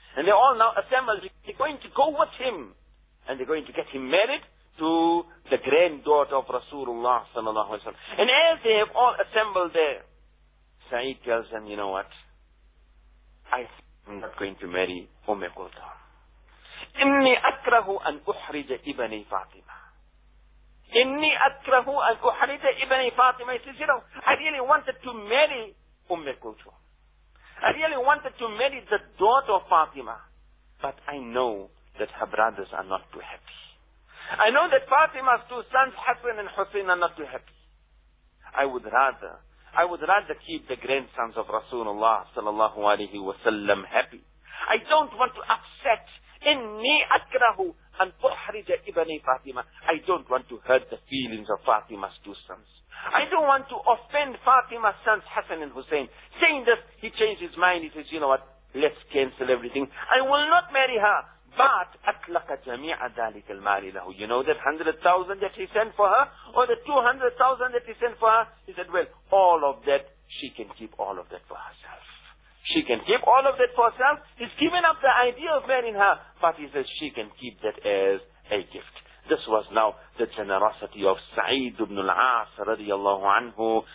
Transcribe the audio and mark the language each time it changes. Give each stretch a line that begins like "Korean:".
English: And they all now assembled. They're going to go with him. And they're going to get him married to the granddaughter of Rasulullah sallallahu alayhi wa sallam. And as they have all assembled there, Sa'id tells them, you know what? I'm not going to marry Umm Quldhum.
Arabic: إِنِّي أَكْرَهُ أَنْ أُحْرِجَ إِبْنِي فَاطِمَةَ إِنِّي أَكْرَهُ أَنْ أُحْرِجَ إِبْنِي فَاطِمَةَ
English: He says, you know, I really wanted to marry Umm Quldhum. I really wanted to marry the daughter of Fatima. But I know that her brothers are not too happy. I know that Fatima's two sons, Hassan and Hussein, are not too happy. I would rather keep the grandsons of Rasulullah sallallahu alayhi wa sallam happy. I don't want to upset
Arabic: إني أكره أن أحرج ابني فاطمة.
English: I don't want to hurt the feelings of Fatima's two sons. I don't want to offend Fatima's sons, Hassan and Hussein. Saying this, he changed his mind. He says, you know what? Let's cancel everything. I will not marry her. But
Arabic: أطلق جميع ذلك المال له.
English: You know that 100,000 that he sent for her? Or the 200,000 that he sent for her? He said, well, all of that, she can keep all of that for herself. She can keep all of that for herself. He's given up the idea of marrying her. But he says she can keep that as a gift. This was now the generosity of Sa'id ibn al-As radiallahu anhu.